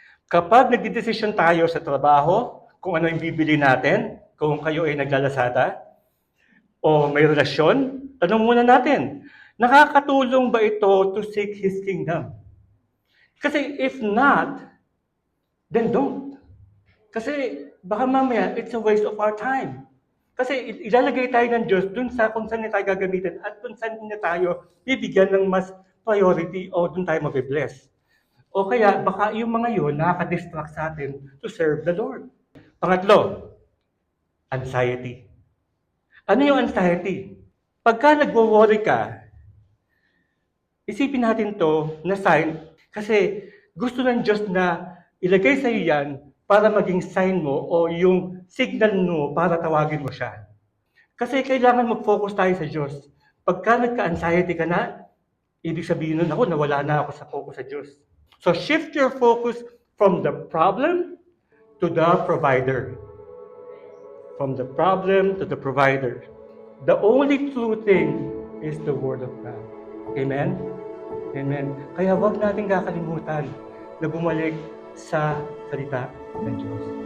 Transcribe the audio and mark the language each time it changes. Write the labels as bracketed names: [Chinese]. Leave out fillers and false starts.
[Filipino] Kapag nagdidesisyon tayo sa trabaho, kung ano yung bibili natin, kung kayo ay naglalasada, o may relasyon, tanong muna natin, nakakatulong ba ito [English] to seek His kingdom? [Filipino] Kasi [English] if not, then don't. [Filipino] Kasi baka mamaya, [English] it's a waste of our time. [Filipino] Kasi ilalagay tayo ng Diyos dun sa kung saan niya tayo gagamitin at kung saan niya tayo bibigyan ng mas priority o dun tayo mabibless. O kaya baka yung mga yun nakaka-distract sa atin [English] to serve the Lord. [Filipino] Pangatlo, anxiety. Ano yung anxiety? Pagka nagwo-worry ka, isipin natin to na sign kasi gusto ng Diyos na ilagay sa iyo yan para maging sign mo o yung signal mo para tawagin mo siya. Kasi kailangan mag-focus tayo sa Diyos. Pagka nagka-anxiety ka na, ibig sabihin nun ako, nawala na ako sa focus sa Diyos. [English] So shift your focus from the problem to the provider. From the problem to the provider. The only true thing is the Word of God. Amen? Amen. [Filipino] Kaya huwag natin kakalimutan na bumalik sa salita ng Diyos.